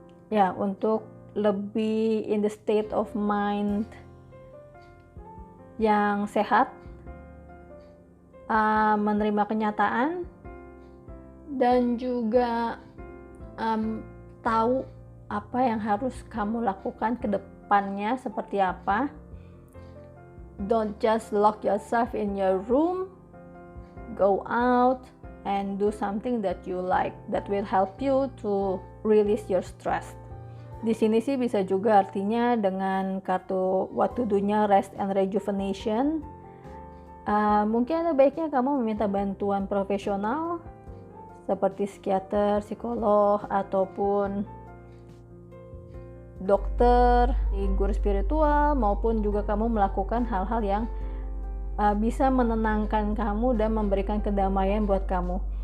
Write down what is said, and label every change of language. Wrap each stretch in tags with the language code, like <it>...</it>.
<id>Ya, untuk lebih</id> <en>in the state of mind</en> <id>yang sehat, menerima kenyataan, dan juga tahu apa yang harus kamu lakukan ke depannya seperti apa.</id> <en>Don't just lock yourself in your room, go out and do something that you like, that will help you to release your stress.</en> <id>Di sini sih bisa juga artinya dengan kartu</id> <en>what to do-</en> <id>nya rest and rejuvenation. Mungkin ada baiknya kamu meminta bantuan profesional seperti psikiater, psikolog, ataupun dokter, guru spiritual, maupun juga kamu melakukan hal-hal yang bisa menenangkan kamu dan memberikan kedamaian buat kamu.</id>